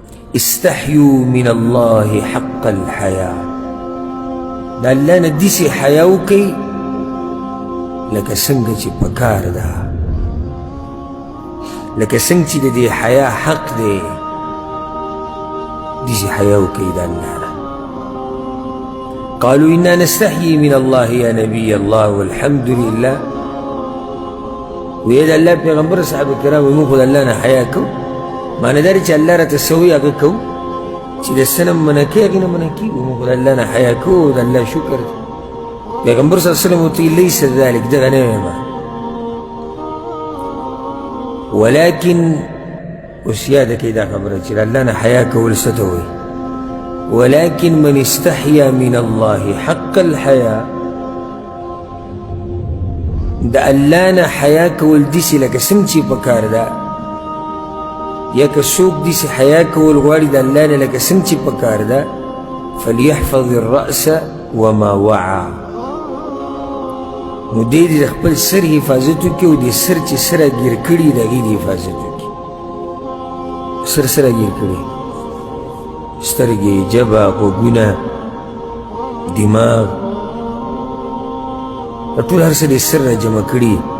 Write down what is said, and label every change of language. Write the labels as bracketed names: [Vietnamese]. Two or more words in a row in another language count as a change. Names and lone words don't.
[Arabic] استحيوا من الله حق الحياء، [Pashto] دا اللہ نه دسی حیا وکئ لکه څنګه چې پکار ده، لکه څنګه چې د دې حیا حق دی دسی حیا وکئ د الله نه. [Arabic] قالوا انا نستحيي من الله يا نبي الله والحمد لله. [Pashto] ویل الله پیغمبر صحابه کرام موږ خو د الله نه حیا کوو، معنی دا چې الله راته څه وایي هغه کوو، چې د څه نه منع کوي هغې نه منع کېږو. موږ خو د الله نه حیا کوو، د الله شکر دی. پیغمبر [Arabic] صلی الله علیه وسلم [Pashto] ورته [Arabic] لیس ذلک، [Pashto] دغه نه یم، ولکن اوس یاده کړئ دا خبره چې د الله نه حیا کول څه ته وایي. [Arabic] ولكن من استحيا من الله حق الحياء، [Pashto] د الله نه حیا کول داسې لکه څنګه چې پکار ده، یا که څوک داسې حیا کول غواړي د الله نه لکه څنګه چې پکار ده، [Arabic] فليحفظ الرأس وما وعى، [Pashto] نو دی د خپل سر حفاظت وکړي او د سر چې سره ګیر کړي د هغې د حفاظت وکړي. سر سره ګیر کړي، سترګې، ژبه، غوږونه، دماغ، ټول هر څه د سر نه جمع کړي.